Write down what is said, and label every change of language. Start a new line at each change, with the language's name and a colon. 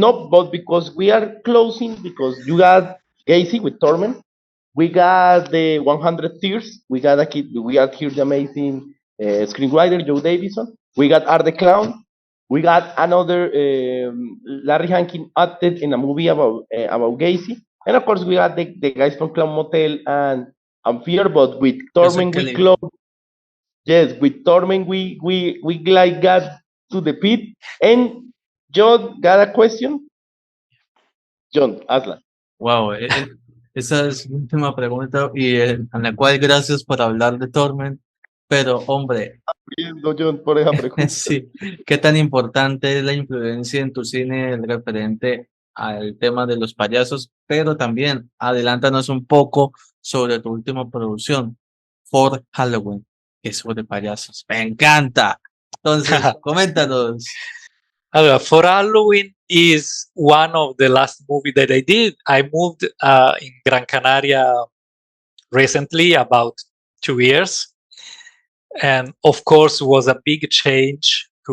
English: but because we are closing, because you got Gacy with Torment, we got the 100 Tears, we got here the amazing screenwriter Joe Davison, we got Art the Clown, we got another Larry Hankin acted in a movie about Gacy, and of course we got the guys from Clown Motel and Fear, but with Torment we close. Yes, with Torment we like got to the pit. And Jhon got a question. Jhon,
Spanish: hazla. Wow, esa es mi última pregunta y en la cual gracias por hablar de Torment, pero hombre, Jhon, por esa pregunta. sí, ¿qué tan importante es la influencia en tu cine referente al tema de los payasos? Pero también adelántanos un poco sobre tu última producción, For Halloween, que es sobre payasos. Me encanta. Entonces, coméntanos.
English: For Halloween is one of the last movie that I did. I moved in Gran Canaria recently, about 2 years, and of course was a big change